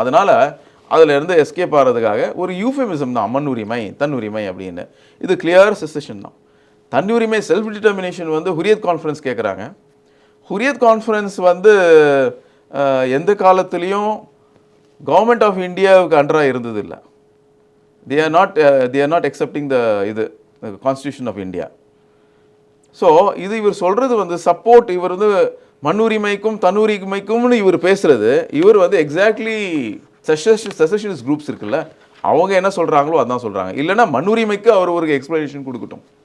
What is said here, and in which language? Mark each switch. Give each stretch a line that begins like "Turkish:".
Tamil: அதனால் அதிலேருந்து எஸ்கேப் ஆகிறதுக்காக ஒரு யூஃபெமிசம் தான் மண்ணுரிமை தன்னுரிமை அப்படின்னு. இது கிளியர் செசஷன் தான். தன்னுரிமை செல்ஃப் டிட்டர்மினேஷன் வந்து ஹுரியத் கான்ஃபரன்ஸ் கேட்குறாங்க. ஹுரியத் கான்ஃபரன்ஸ் வந்து எந்த காலத்துலேயும் கவர்மெண்ட் ஆஃப் இந்தியாவுக்கு அண்டராக இருந்தது இல்லை.
English: they are not accepting the constitution of India.
Tamil: So இவர் சொல்கிறது வந்து சப்போர்ட், இவர் வந்து மண்ணுரிமைக்கும் தன்னுரிமைக்கும்னு இவர் பேசுகிறது, இவர் வந்து எக்ஸாக்ட்லி செசஷனிஸ்ட் குரூப்ஸ் இருக்குல்ல, அவங்க என்ன சொல்கிறாங்களோ அதான் சொல்கிறாங்க. இல்லைன்னா மண்ணுரிமைக்கு அவர் ஒரு எக்ஸ்பிளனேஷன் கொடுக்கட்டும்.